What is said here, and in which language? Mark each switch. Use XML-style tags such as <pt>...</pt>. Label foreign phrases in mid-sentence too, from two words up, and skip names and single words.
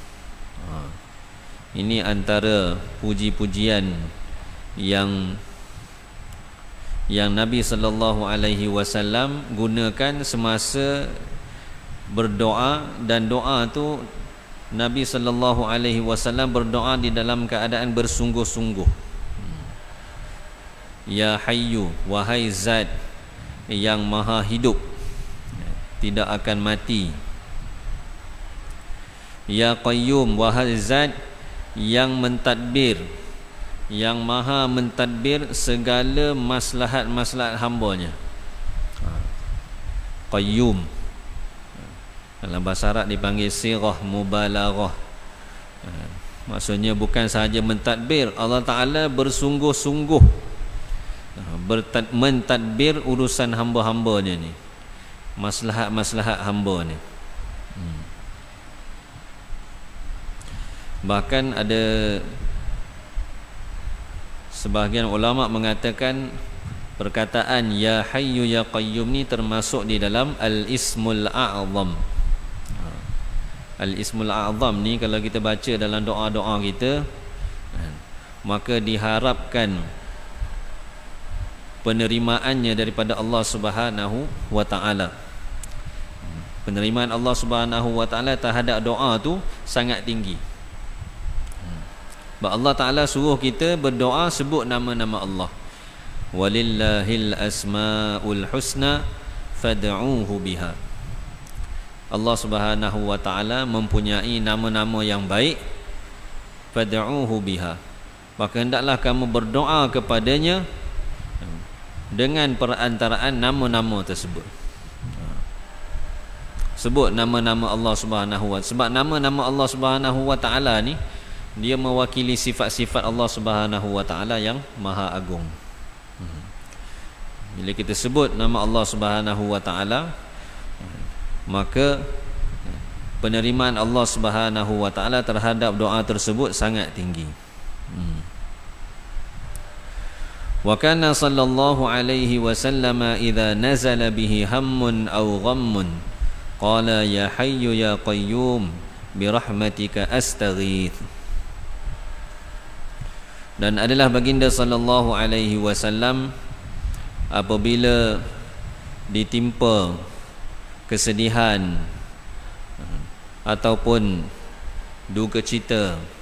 <ms>Ini antara puji-pujian yang Nabi</ms> <ar>صلى الله عليه وسلم</ar> <ms>gunakan semasa berdoa, dan doa tu Nabi</ms> <ar>صلى الله عليه وسلم</ar> <ms>berdoa di dalam keadaan bersungguh-sungguh.</ms> <ar>يا حي,</ar> <ms>wahai zat yang maha hidup, tidak akan mati.</ms> <ar>يا قيوم,</ar> <ms>wahai zat yang mentadbir, yang maha mentadbir segala maslahat-maslahat hamba-Nya. Qayyum dalam bahasa Arab dipanggil</ms> <ar>صيغة مبالغة.</ar> <ms>Maksudnya bukan sahaja mentadbir,</ms> <ar>الله تعالى</ar> <ms>bersungguh-sungguh mentadbir urusan hamba-hambanya ni, maslahat-maslahat hamba ni. Bahkan ada sebahagian ulama mengatakan perkataan</ms> <ar>يا حي يا قيوم</ar> <ms>ni termasuk di dalam</ms> <ar>الاسم الأعظم. الاسم الأعظم</ar> <ms>ni kalau kita baca dalam doa-doa kita, maka diharapkan penerimaannya daripada</ms> <ar>الله سبحانه وتعالى.</ar> <ms>Penerimaan</ms> <ar>الله سبحانه وتعالى</ar> <ms>terhadap doa tu sangat tinggi. Sebab</ms> <ar>الله تعالى</ar> <ms>suruh kita berdoa sebut nama-nama Allah.</ms> <ar>ولله الأسماء الحسنى فادعوه بها. الله سبحانه وتعالى</ar> <ms>mempunyai nama-nama yang baik,</ms> <ar>فادعوه بها.</ar> <ms>Maka hendaklah kamu berdoa kepadanya dengan perantaraan nama-nama tersebut. Sebut nama-nama</ms> <ar>الله سبحانه وتعالى.</ar> <ms>Sebab nama-nama</ms> <ar>الله سبحانه وتعالى</ar> <ms>ni dia mewakili sifat-sifat</ms> <ar>الله سبحانه وتعالى</ar> <ms>yang maha agung. Bila kita sebut nama</ms> <ar>الله سبحانه وتعالى,</ar> <ms>maka penerimaan</ms> <ar>الله سبحانه وتعالى</ar> <ms>terhadap doa tersebut sangat tinggi.</ms> <ar>وكان صلى الله عليه وسلم إذا نزل به هم أو غم قال يا حي يا قيوم برحمتك أستغيث.</ar> <ms>Dan adalah baginda</ms> <ar>صلى الله عليه وسلم</ar> <ms>apabila ditimpa kesedihan ataupun duka cita.</ms>